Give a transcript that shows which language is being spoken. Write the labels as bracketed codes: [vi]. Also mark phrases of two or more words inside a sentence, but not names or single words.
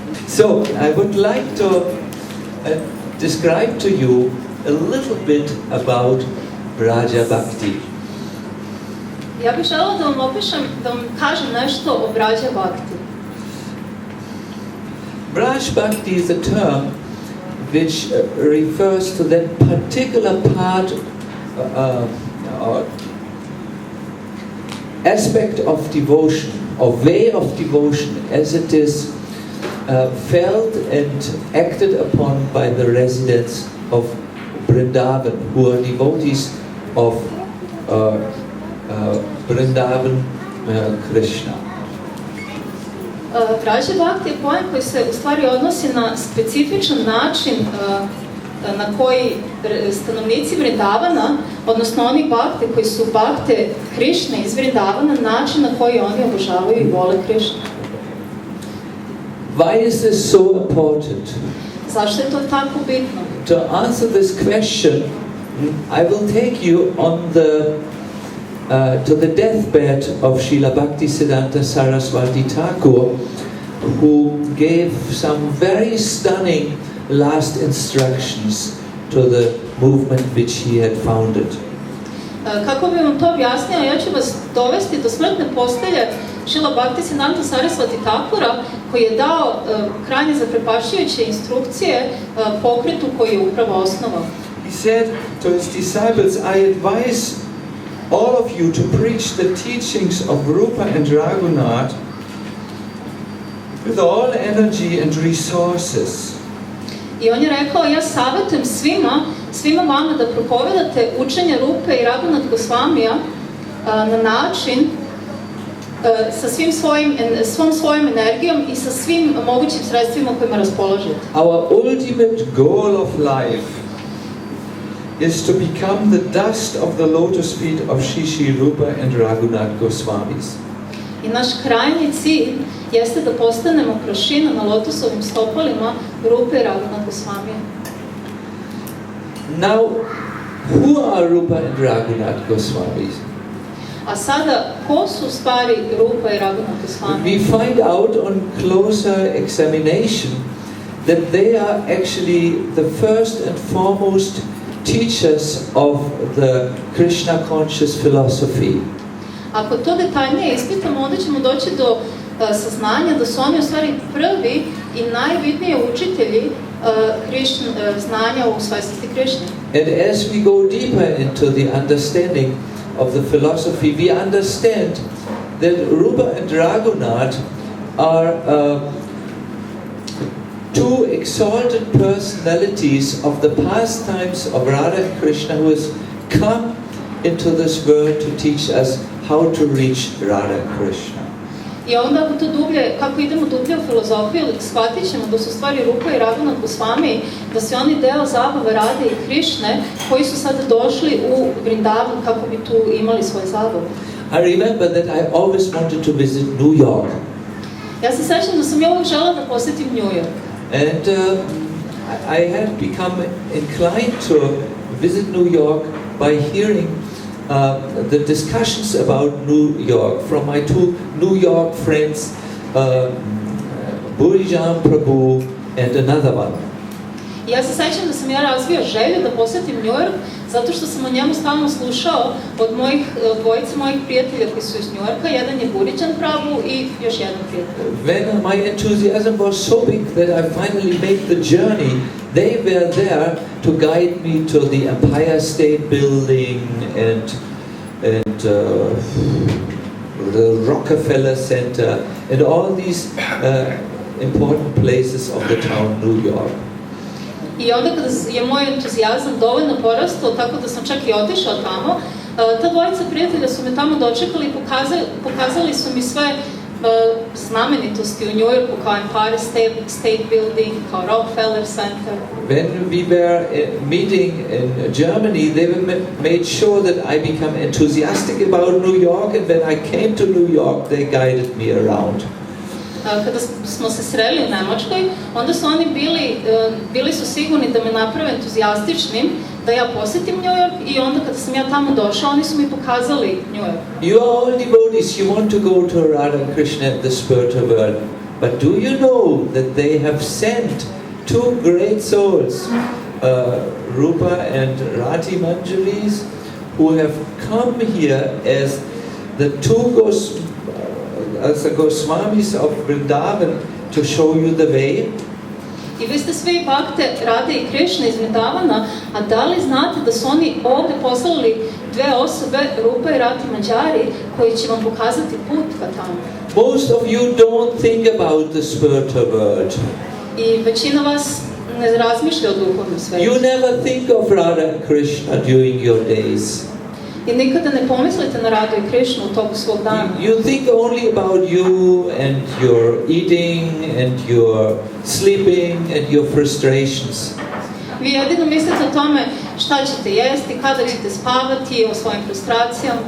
[en] So, I would like to describe to you a little bit about Braja Bhakti. [sr] Ja bih želela da vam opišem, da vam kažem nešto o Braja Bhakti. [en] Braj Bhakti is a term which refers to that particular part or aspect of devotion, or way of devotion as it is felt and acted upon by the residents of Vrindavan, who are devotees of Vrindavan Krishna. [sr] Braja Bhakti je pojam koji se u stvari odnosi na specifičan način na koji stanovnici Vrindavana, odnosno oni bakte koji su bakte Krishne iz Vrindavana, način na koji oni obožavaju i vole Krishnu. [en] Why is this so important? [sr] Zašto je to tako bitno? [en] To answer this question, I will take you on to the deathbed of Srila Bhaktisiddhanta Saraswati Thakur, who gave some very stunning last instructions to the movement which he had founded. [sr] Kako bi vam to objasnio, ja ću vas dovesti do smrtne postelje Srila Bhaktisiddhanta Saraswati Thakura, koji je dao krajnje zaprepašćujuće instrukcije pokretu koji je upravo osnovao. [en] He said to his disciples, I advise all of you to preach the teachings of Rupa and Raghunath with all energy and resources. [sr] I on je rekao, ja savjetujem svima vama da propovedate učenje Rupe i Raghunath Gosvamija na način sa svom svojom energijom i sa svim mogućim sredstvima kojima raspolažete. [en] Our ultimate goal of life is to become the dust of the lotus feet of Shri Rupa and Raghunath Goswamis. [sr] I naš krajnji cilj jeste da postanemo prašina na lotosovim stopalima Rupe i Raghunath Gosvamija. [en] Now, who are Rupa and Raghunath Goswamis? [sr] A sada, ko su u stvari Rupa i Raghunath Gosvami? [en] We find out on closer examination that they are actually the first and foremost teachers of the Krishna conscious philosophy. [sr] Ako to detaljnije ispitamo, onda ćemo doći do saznanja da su oni u stvari prvi i najbitniji učitelji znanja u svojstvosti Krishne. [en] And as we go deeper into the understanding of the philosophy, we understand that Rupa and Raghunath are two exalted personalities of the pastimes of Radha and Krishna, who has come into this world to teach us how to reach Radha and Krishna. [sr] I onda kako idemo dublje u filozofiju, shvatit ćemo da su stvari Rupa i Raghunath Gosvami, da su oni deo zabave Radhe i Krishne, koji su sada došli u Vrindavan kako bi tu imali svoje zabave. [en] I remember that I always wanted to visit New York. [sr] Ja se sećam da sam uvijek želela da posjetim New York. [en] And I had become inclined to visit New York by hearing the discussions about New York from my two New York friends, Burijan Prabhu and another one. [sr] Ja se sećam da sam ja razvio želju da posjetim New York, zato što sam o njemu stalno slušao od dvojice mojih prijatelja koji su iz New Yorka. Jedan je Burijan Prabhu i još jedan prijatelj. [en] When my enthusiasm was so big that I finally made the journey, they were there to guide me to the Empire State Building and the Rockefeller Center and all these important places of the town New York. [sr] I onda kada je moj entuzijazam dovoljno porastao, tako da sam čak i otišao tamo, ta dvojica prijatelja su me tamo dočekali i pokazali su mi sve znamenitosti u New Yorku, kao Empire State Building, kao Rockefeller Center. [en] When we were meeting in Germany, they made sure that I become enthusiastic about New York, and when I came to New York, they guided me around. [sr] Kada smo se sreli u Nemačkoj, onda su oni bili su sigurni da me naprave entuzijastičnim, da ja posjetim New York, i onda kada sam ja tamo došao, oni su mi pokazali New York. [en] You are all devotees, you want to go to Radha and Krishna, the spiritual world. But do you know that they have sent two great souls, Rupa and Rati Manjaris, who have come here as the two as the Goswamis of Vrindavan to show you the way? [sr] I vi ste svi bakte Rade i Krishna iz Vrindavana, a da li znate da su oni ovdje poslali dve osobe, Rupa i Rati Manjari, koji će vam pokazati put ka tamo? [en] Most of you don't think about the spiritual world. [sr] I većina vas ne razmišlja o duhovnom svetu. [en] You never think of Radha and Krishna during your days. [sr] I nikada ne pomislite na Radu i Krishnu u toku svog dana. [en] You think only about you and your eating and your sleeping and your frustrations. [sr] Vi jedino mislite o tome šta ćete jesti, kada ćete spavati, o svojim frustracijama.